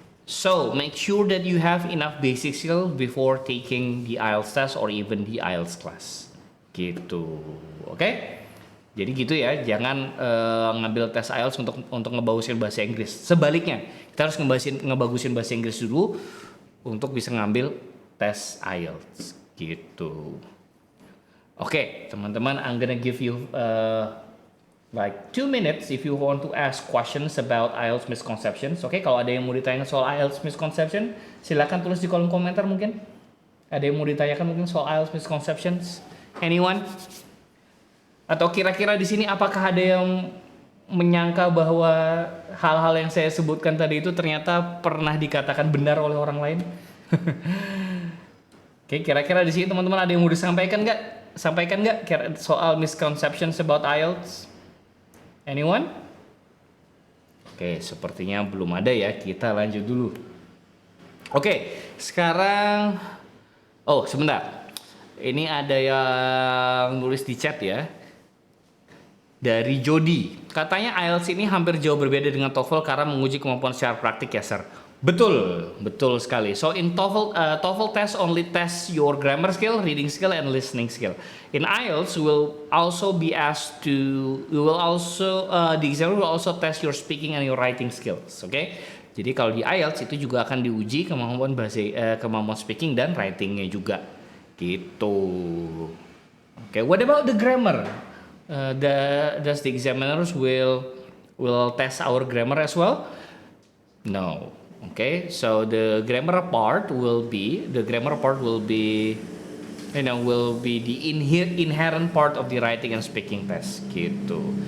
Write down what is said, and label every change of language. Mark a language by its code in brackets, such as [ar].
[en] So make sure that you have enough basic skill before taking the IELTS test or even the IELTS class. [id] Gitu. Oke? Jadi gitu ya, jangan ngambil tes IELTS untuk ngebagusin bahasa Inggris. Sebaliknya, kita harus ngebagusin bahasa Inggris dulu untuk bisa ngambil tes IELTS. Gitu. Oke, teman-teman, [en] I'm gonna give you like 2 minutes if you want to ask questions about IELTS misconceptions. [id] Oke, kalau ada yang mau ditanya soal IELTS misconception, silakan tulis di kolom komentar mungkin. Ada yang mau ditanyakan mungkin soal IELTS misconceptions? [en] Anyone? [id] Atau kira-kira di sini apakah ada yang menyangka bahwa hal-hal yang saya sebutkan tadi itu ternyata pernah dikatakan benar oleh orang lain? Oke, kira-kira di sini teman-teman ada yang mau disampaikan nggak? Sampaikan nggak soal [en] misconceptions about IELTS? Anyone? [id] Oke, sepertinya belum ada ya. Kita lanjut dulu. Oke, sekarang sebentar. Ini ada yang nulis di chat ya. Dari Jody. Katanya IELTS ini hampir jauh berbeda dengan TOEFL karena menguji kemampuan secara praktik ya, Sir. Betul sekali. [en] So in TOEFL test only test your grammar skill, reading skill, and listening skill. In IELTS, the examiner will also test your speaking and your writing skills. Okay? [id] Jadi kalau di IELTS itu juga akan diuji kemampuan speaking dan writingnya juga. Gitu. [en] Okay. What about the grammar? Does the examiners will test our grammar as well? No. Okay, so the grammar part will be the inherent part of the writing and speaking test. [id] Gitu.